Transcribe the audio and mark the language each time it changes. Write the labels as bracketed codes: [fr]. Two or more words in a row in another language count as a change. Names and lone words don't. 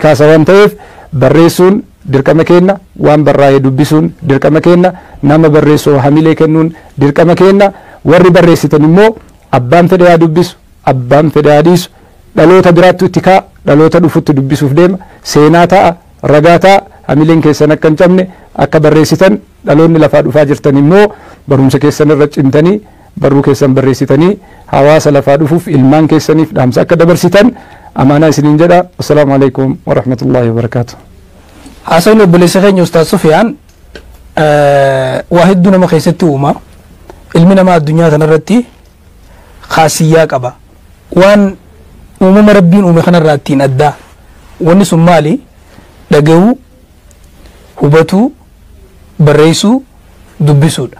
[om] kaasa waan ta'eef barreessuun dirqama kenna waan barraa'ee dubbisuun dirqama kenna nama barreessoo hamilee kennuun dirqama kenna warri barreessitan immoo abbaan fedhe haa dubbisu abbaan fedhe haa dhiisu dhaloota biraatti itti kaa dhaloota dhufutti dubbisuuf deema seenaa ta'a ragaa ta'a hamileen keessan akka hin cabne akka barreessitan dhaloonni lafaa dhufaa jirtan immoo barumsa keessan irra cimtanii barruu keessan barreessitanii hawaasa lafaa dhufuuf ilmaan keessaniif dhaamsa akka dabarsitan amaanaa isiniin jedha. [ar] السلام عليكم ورحمة الله وبركاته. [om] Hasan obboleessa keenya Ustaaz Sufiyaan waa hedduu nama keessatti uuma. Ilmi namaa addunyaa kanarratti khaasiyyaa qaba. Waan uumama rabbiin uume kanarraa ittiin addaa. Wanni sun maali? Dhagahuu, hubatuu, barreessuu, dubbisuudha.